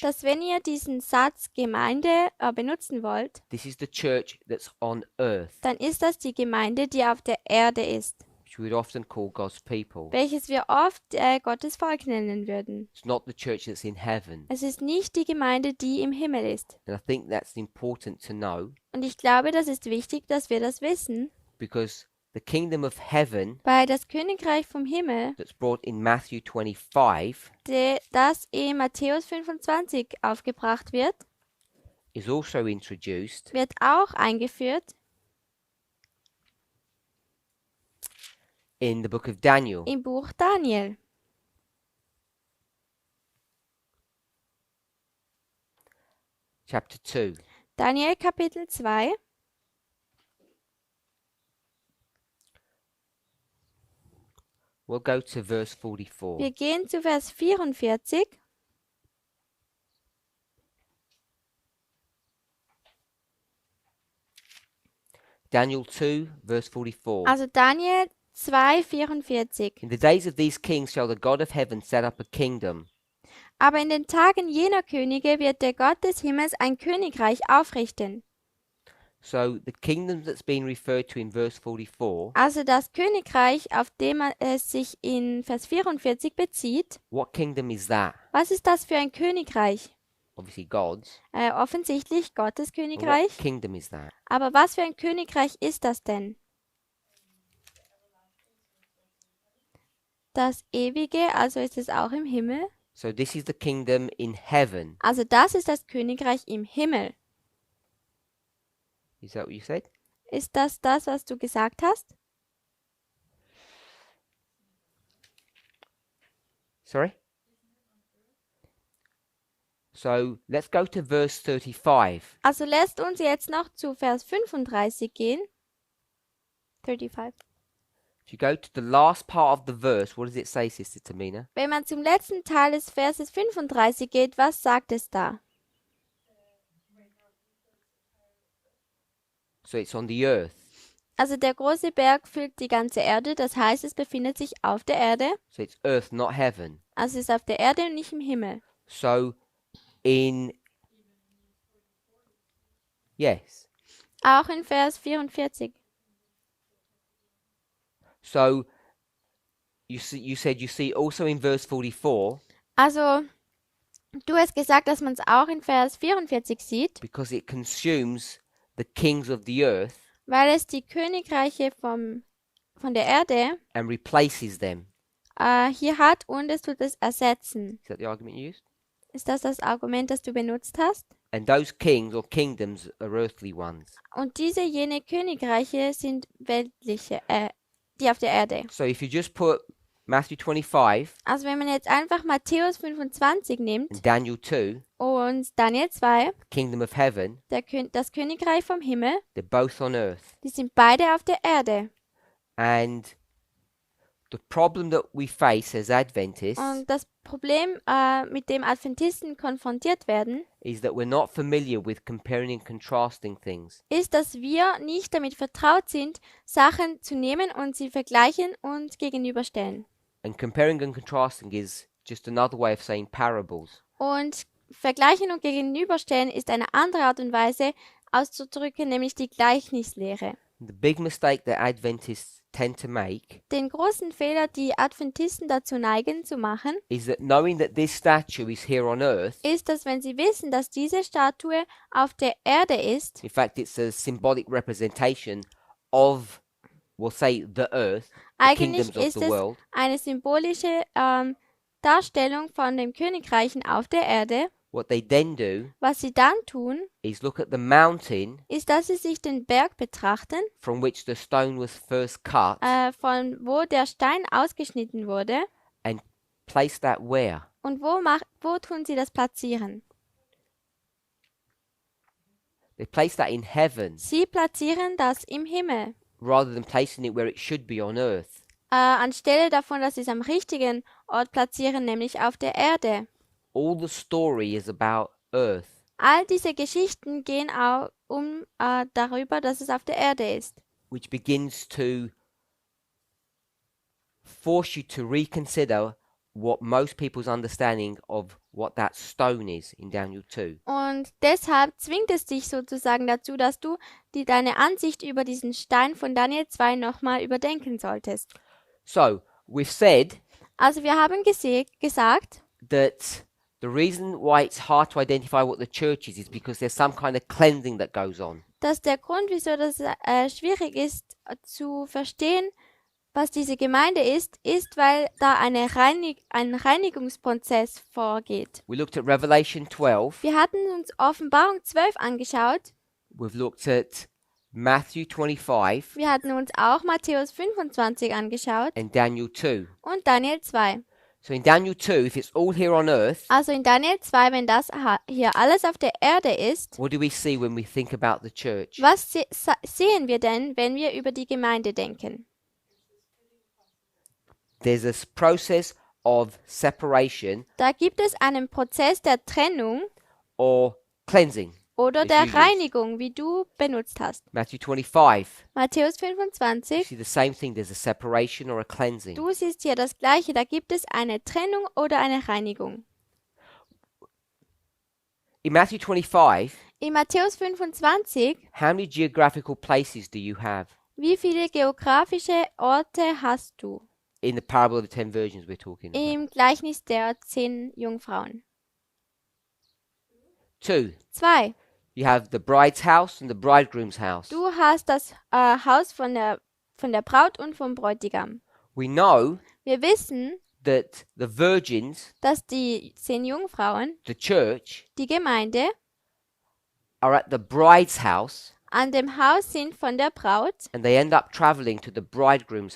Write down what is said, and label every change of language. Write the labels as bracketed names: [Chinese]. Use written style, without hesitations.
[German] dass wenn ihr diesen Satz Gemeinde benutzen wollt, [English] this is the church that's on earth, [German] dann ist das die Gemeinde, die auf der Erde ist, [English] which we would often call God's people. [German] welches wir oft Gottes Volk nennen würden. [English] It's not the church that's in heaven. [German] Es ist nicht die Gemeinde, die im Himmel ist. [English] And I think that's important to know, [German] Und ich glaube, das ist wichtig, dass wir das wissen, [English] because the kingdom of heaven [German] weil das Königreich vom Himmel, [English] that's brought in Matthew 25 [German] das in Matthäus 25 aufgebracht wird, [English] is also introduced [German] wird auch eingeführt [English] in the book of Daniel, [German] im Buch Daniel, [English] chapter 2. [German] Daniel Kapitel 2. [English] We'll go to verse 44. [German] Wir gehen zu Vers 44. [English] Daniel 2, verse 44. [German] Also Daniel 2, 44. [English] In the days of these kings shall the God of heaven set up a kingdom, [German] Aber in den Tagen jener Könige wird der Gott des Himmels ein Königreich aufrichten. [English] So the kingdom that's being referred to in verse 44, [German] Also das Königreich, auf dem es sich in Vers 44 bezieht, [English] what kingdom is that? [German] was ist das für ein Königreich? [English] Obviously God's. [German] Offensichtlich Gottes [English] But [German] Königreich. [English] what kingdom is that? [German] Aber was für ein Königreich ist das denn? Das Ewige, also ist es auch im Himmel. [English] So this is the kingdom in heaven. [German] Also das ist das Königreich im Himmel. [English] Is that what you said? [German] Ist das, was du gesagt hast? [English] Sorry? So let's go to verse 35. [German] Also lässt uns jetzt noch zu Vers 35 gehen. 35. [English] If you go to the last part of the verse, what does it say, Sister Tamina? [German] Wenn man zum letzten Teil des Verses 35 geht, was sagt es da? [English] So it's on the earth. [German] Also der große Berg füllt die ganze Erde, das heißt, es befindet sich auf der Erde. [English] So it's earth, not heaven. [German] Also es ist auf der Erde und nicht im Himmel. [English] So yes. [German] Auch in Vers 44. [English] So you said you see also in verse 44, [German] Also du hast gesagt, dass man es auch in Vers 44 sieht, [English] because it consumes the kings of the earth. [German] weil es die Königreiche von der Erde [English] and replaces them. [German] hier hat und es tut es ersetzen. [English] Is that the argument you used? [German] Ist das das Argument, das du benutzt hast? [English] And those kings or kingdoms are earthly ones. [German] Und jene Königreiche sind weltliche, die auf der Erde. [English] So if you just put Matthew 25 [German] Also wenn man jetzt einfach Matthäus 25 nimmt [English] and Daniel 2, [German] und Daniel 2, [English] kingdom of heaven, [German] das Königreich vom Himmel, [English] they're both on earth. [German] die sind beide auf der Erde. [English] And the problem that we face as Adventists [German] Und das Problem, mit dem Adventisten konfrontiert werden, [English] is that we're not familiar with comparing and contrasting things. [German] ist, dass wir nicht damit vertraut sind, Sachen zu nehmen und sie vergleichen und gegenüberstellen. [English] And comparing and contrasting is just another way of saying parables. [German] Und vergleichen und gegenüberstellen ist eine andere Art und Weise auszudrücken, nämlich die Gleichnislehre. [English] The big mistake that Adventists tend to make [German] Den großen Fehler, die Adventisten dazu neigen zu machen, [English] is that knowing that this statue is here on earth, [German] ist, dass wenn sie wissen, dass diese Statue auf der Erde ist, [English] in fact it's a symbolic representation of, we'll say, the earth, the [German] eigentlich [English] kingdoms of [German] ist [English] the [German] es [English] world, [German] eine symbolische Darstellung von den Königreichen auf der Erde. [English] what they then do [German] Was sie dann tun, [English] is look at the mountain [German] ist, dass sie sich den Berg betrachten, [English] from which the stone was first cut [German] von wo der Stein ausgeschnitten wurde, [English] and place that where? [German] und wo tun sie das platzieren? [English] They place that in heaven [German] Sie platzieren das im Himmel, [English] rather than placing it where it should be on earth. [German] anstelle davon, dass sie es am richtigen Ort platzieren, nämlich auf der Erde. [English] All the story is about earth. [German] All diese Geschichten gehen auch darüber, dass es auf der Erde ist. [English] Which begins to force you to reconsider what most people's understanding of what that stone is in Daniel 2. [German] Und deshalb zwingt es dich sozusagen dazu, dass du deine Ansicht über diesen Stein von Daniel 2 nochmal überdenken solltest. [English] So, we've said [German] Also wir haben gesagt, [English] that the reason why it's hard to identify what the church is because there's some kind of cleansing that goes on. [German] dass der Grund, wieso das schwierig ist zu verstehen, was diese Gemeinde ist, weil da ein Reinigungsprozess vorgeht. [English] We looked at Revelation 12. [German] Wir hatten uns Offenbarung 12 angeschaut. [English] We've looked at Matthew 25 [German] Wir hatten uns auch Matthäus 25 angeschaut [English] and Daniel 2. [German] und Daniel 2. [English] So in Daniel 2, if it's all here on earth, [German] Also in Daniel 2, wenn das hier alles auf der Erde ist, [English] what do we see when we think about the church? [German] was sehen wir denn, wenn wir über die Gemeinde denken? [English] There's a process of separation [German] Da gibt es einen Prozess der Trennung [English] or cleansing. [German] oder [English] As [German] der [English] you used. [German] Reinigung, wie du benutzt hast. [English] Matthew 25, [German] Matthäus [English] you [German] 25, [English] see the same thing. There's a separation or a cleansing. [German] du siehst hier das Gleiche, da gibt es eine Trennung oder eine Reinigung. [English] In Matthew 25, [German] In Matthäus 25, [English] how many geographical places do you have [German] wie viele geografische Orte hast du [English] in the parable of the 10 virgins we're talking about? [German] im Gleichnis der 10 Jungfrauen? 2. 2. [English] You have the bride's house and the bridegroom's house. [German] Du hast das Haus von der Braut und vom Bräutigam. [English] We know [German] Wir wissen, [English] that the virgins, [German] dass die 10 Jungfrauen, [English] the church, [German] die Gemeinde, [English] are at the bride's house [German] an dem Haus sind von der Braut [English] and they end up traveling to the bridegroom's